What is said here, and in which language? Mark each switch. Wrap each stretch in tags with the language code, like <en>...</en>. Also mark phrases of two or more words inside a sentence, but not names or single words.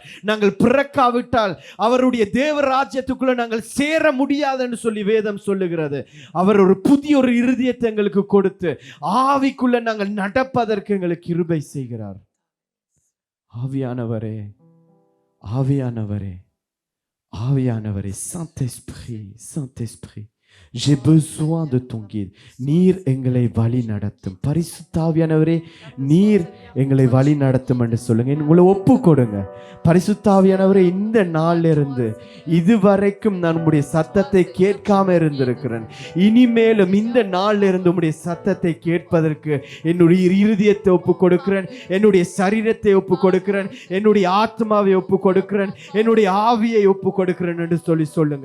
<ta>நாங்கள் பிறக்காவிட்டால் அவருடைய தேவ ராஜ்யத்துக்குள்ள நாங்கள் சேர முடியாது என்று சொல்லி வேதம் சொல்லுகிறது. அவர் ஒரு புதிய ஒரு இருதயத்தை எங்களுக்கு கொடுத்து ஆவிக்குள்ள நாங்கள் நடப்பதற்கு எங்களுக்கு கிருபை செய்கிறார். ஆவியானவரே, ஆவியானவரே, ஆவியானவரே,</ta> <fr>Saint-Esprit, j'ai besoin de ton guide.</fr> <ta>நீர் எங்களை வழி நடத்தும். பரிசுத்த ஆவியானவரே, நீர் எங்களை வழி நடத்தும் என்று சொல்லுங்க. உங்களை ஒப்பு கொடுங்க. பரிசுத்த ஆவியானவரே, இந்த நாள்ல இருந்து இதுவரைக்கும் நான் உம்முடைய சத்தத்தை கேட்காம இருந்திருக்கிறேன். இனிமேலும் இந்த நாள்ல இருந்து உம்முடைய சத்தத்தை கேட்பதற்கு என்னுடைய இருதயத்தை ஒப்பு கொடுக்கிறேன், என்னுடைய சரீரத்தை ஒப்பு கொடுக்கிறேன், என்னுடைய ஆத்மாவை ஒப்பு கொடுக்கிறேன், என்னுடைய ஆவியை ஒப்பு கொடுக்கிறேன் என்று சொல்லி சொல்லுங்க.</ta>